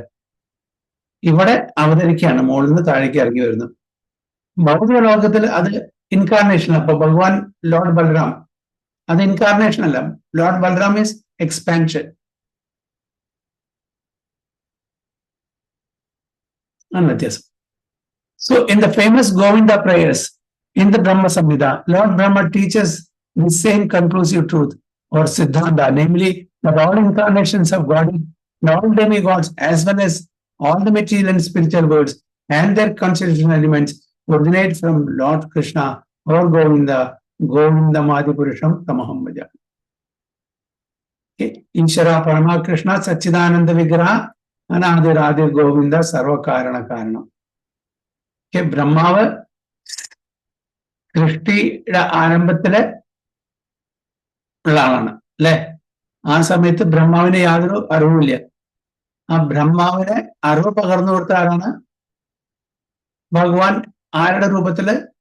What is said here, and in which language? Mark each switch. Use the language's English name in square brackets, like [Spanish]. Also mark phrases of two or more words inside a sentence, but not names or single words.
[Malayalam] ഇവിടെ അവതരിക്കുകയാണ്, മുകളിൽ നിന്ന് താഴേക്ക് ഇറങ്ങി വരുന്നു. ഭൗതിക ലോകത്തിൽ അത് ഇൻകാർണേഷൻ. അപ്പൊ ഭഗവാൻ ലോർഡ് ബൽറാം അത് ഇൻകാർണേഷൻ അല്ല, [English] Lord Balram is expansion. [Malayalam] ആണ് വ്യത്യാസം. [English] So in the famous Govinda prayers in the Brahma Samhita, Lord Brahma teaches the same conclusive truth or Siddhanta, namely that all incarnations of God, all demigods, as well as all the material and spiritual worlds and their constitutional elements originate from Lord Krishna or Govinda, [Sanskrit] गोविन्दमादि पुरुषम् तमहम् भज. ईश्वर परम कृष्ण सच्चिदानन्द विग्रह अनादिरादिर् गोविन्द सर्व कारण कारणम्. [Malayalam] ബ്രഹ്മാവ് സൃഷ്ടിയുടെ ആരംഭത്തില് ഉള്ള ആളാണ് അല്ലെ. ആ സമയത്ത് ബ്രഹ്മാവിന് യാതൊരു അറിവുമില്ല. ആ ബ്രഹ്മാവിനെ അറിവ് പകർന്നു കൊടുത്ത ആരാണ്? ഭഗവാൻ. ആരുടെ രൂപത്തില്?